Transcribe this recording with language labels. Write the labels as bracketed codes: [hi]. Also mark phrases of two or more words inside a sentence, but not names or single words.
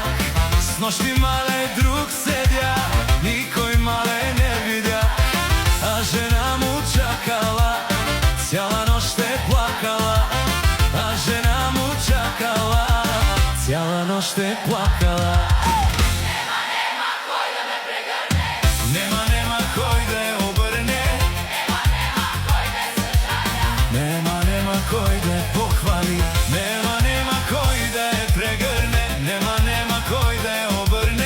[bg] С нощи мале друг седях, никој мале не видях. А жена му чакала, цяла нощ е плакала. А жена му чакала, цяла нощ е плакала. [mk] Нема кој да ме прегрне, нема кој да ја обрне. Нема кој да се жалја, нема кој да ја похвали. Нема кој да ја прегрне, нема кој да ја обрне.